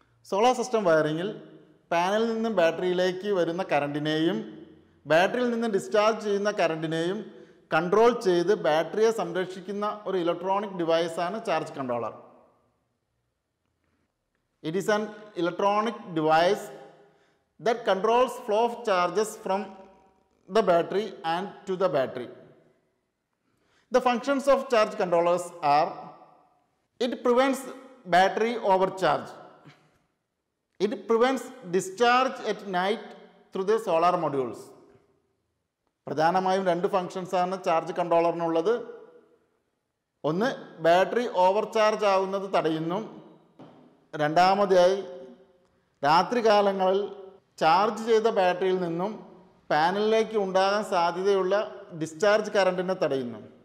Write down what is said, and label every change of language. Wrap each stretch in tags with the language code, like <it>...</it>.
<ml>Solar system വയറിങ്ങിൽ പാനലിൽ നിന്നും ബാറ്ററിയിലേക്ക് വരുന്ന കറണ്ടിനെയും ബാറ്ററിയിൽ നിന്ന് ഡിസ്ചാർജ് ചെയ്യുന്ന കറണ്ടിനെയും കൺട്രോൾ ചെയ്ത് ബാറ്ററിയെ സംരക്ഷിക്കുന്ന ഒരു electronic ഡിവൈസാണ് charge controller.</ml> <en>It is an electronic device that controls flow of charges from the battery and to the battery. The functions of charge controllers are: it prevents battery overcharge, it prevents discharge at night through the solar modules.</en> <ml>പ്രധാനമായും രണ്ട് ഫങ്ഷൻസാണ് charge കൺട്രോളറിനുള്ളത്. ഒന്ന്, battery ഓവർചാർജ് ആവുന്നത് തടയുന്നു. രണ്ടാമതായി, രാത്രികാലങ്ങളിൽ charge ചെയ്ത ബാറ്ററിയിൽ നിന്നും പാനലിലേക്ക് ഉണ്ടാകാൻ സാധ്യതയുള്ള ഡിസ്ചാർജ് കറണ്ടിനെ തടയുന്നു.</ml>